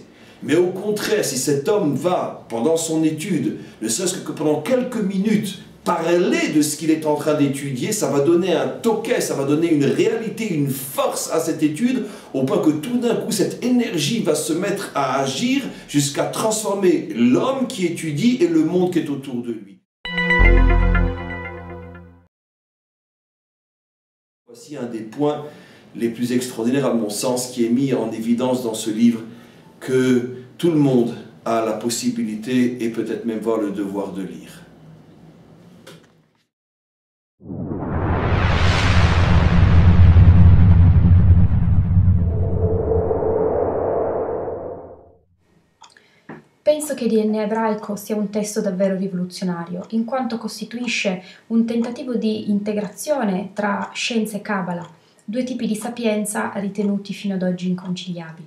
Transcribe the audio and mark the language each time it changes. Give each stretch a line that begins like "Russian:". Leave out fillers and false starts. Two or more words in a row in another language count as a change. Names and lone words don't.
French: Mais au contraire, si cet homme va, pendant son étude, ne serait-ce que pendant quelques minutes, parler de ce qu'il est en train d'étudier, ça va donner un toquet, ça va donner une réalité, une force à cette étude, au point que tout d'un coup, cette énergie va se mettre à agir jusqu'à transformer l'homme qui étudie et le monde qui est autour de lui. Voici un des points les plus extraordinaires à mon sens qui est mis en évidence dans ce livre, que tout le monde a la possibilité et peut-être même voir le devoir de lire.
Italian: Penso che DNA ebraico sia un testo davvero rivoluzionario, in quanto costituisce un tentativo di integrazione tra scienza e Kabbalah, due tipi di sapienza ritenuti fino ad oggi inconciliabili.